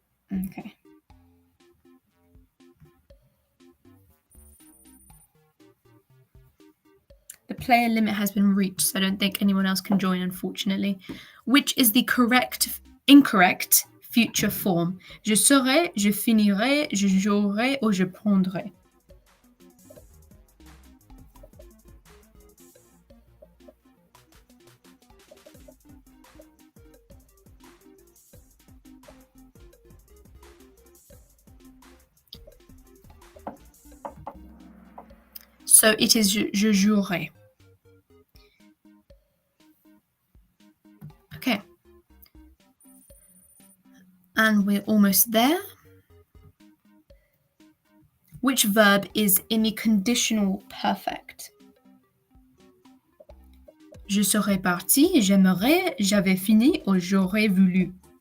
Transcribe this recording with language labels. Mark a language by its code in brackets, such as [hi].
[en] Okay. The player limit has been reached, so I don't think anyone else can join, unfortunately. Which is the incorrect future form? [fr] Je serai, je finirai, je jouerai, or je prendrai. [en] So it is [fr] je jouerai. [en] Okay. And we're almost there. Which verb is in the conditional perfect? [fr] Je serais parti, j'aimerais, j'avais fini, or j'aurais voulu.